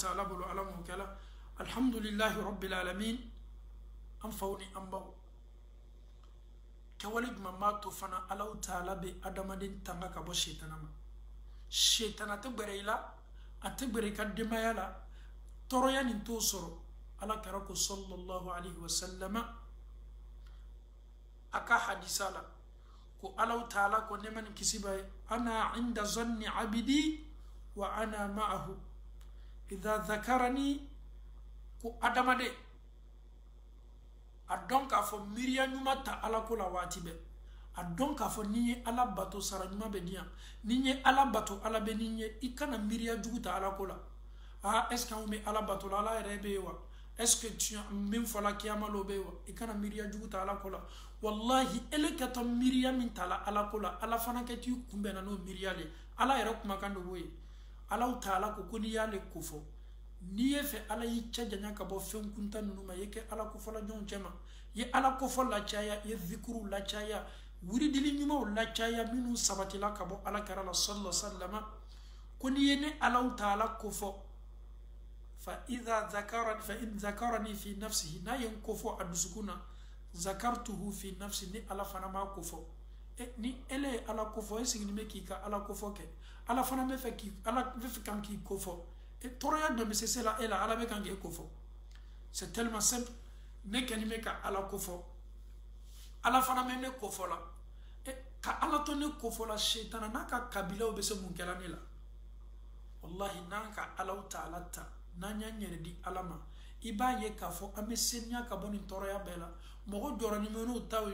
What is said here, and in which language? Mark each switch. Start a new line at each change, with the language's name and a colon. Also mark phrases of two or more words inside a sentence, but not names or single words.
Bambara: Taala bolo ala m'o kɛla
Arabic: الحمد لله رب العالمين
Bambara: an faw ni an baw kɛwale jumɛn b'a to fana Alahu Taala bɛ adamaden tanga ka bɔ shetana ma shetana tɛ gbɛrɛ I la a tɛ gbɛrɛ I ka denbaya la tɔɔrɔya nin t'o sɔrɔ ala kɛra ko
Arabic: صلى الله عليه وسلم
Bambara: a ka hadisa la ko Alahu Taala ko ne ma nin kisi b'a ye
Arabic: أنا عند ظن عبدي وأنا معه إذا ذكرني
Bambara: ko adamaden a dɔn k'a fɔ miiriya ɲuman ta ala ko la waati bɛɛ a dɔn k'a fɔ ni ye ala bato sara ɲuman bɛ di yan ni ye ala bato ala bɛ ni ye I kana miiriya jugu ta ala ko la
French: est ce que
Bambara: anw bɛ ala bato la ala yɛrɛ bɛ yen wa
French: est ce que
Bambara: min fɔla kiyama lo bɛ yen wa I kana miiriya jugu ta ala ko la wallahi ele kɛtɔ miiriya min ta la ala ko la ala fana kɛ t'i kunbɛnna n'o miiriya le ala yɛrɛ kumakan de b'o ye Alahu Taala ko n'i y'ale ko fɔ n'i ye fɛ ala y'i cɛ janya ka bɔ fɛn kuntan ninnu ma i ye kɛ ala kofɔla jɔnw cɛ ma i ye ala kofɔ lacaya i ye zikuru lacaya wiridili ɲumanw lacaya minnu sabatila ka bɔ ala kɛra la
Arabic: صلى الله سلم
Bambara: ko n'i ye ne Alahu Taala kofɔ
Arabic: فإن ذكرني في نفسه
Bambara: n'a ye n kofɔ a dusukun na
Arabic: ذكرته في نفسي
Bambara: ni ala fana m'a kofɔ ni ele ye ala kofɔ e sigini bɛ k'i ka ala kofɔ kɛ ala fana bɛ fɛ kan k'i kofɔ tɔɔrɔya dɔ bɛ se la e la ala bɛ kan k'e kofɔ
French: c'est tellement simple
Bambara: ne kɛni bɛ ka ala kofɔ ala fana bɛ ne kofɔ la ka ala to ne kofɔ la shetana n'a ka kabilaw bɛ se mun kɛla ne la wallahi n'an ka Alahu Taala ta n'an y'an yɛrɛ di ala ma I b'a ye k'a fɔ an bɛ seniya ka bɔ nin tɔɔrɔya bɛɛ la mɔgɔ jɔra ni minnu taw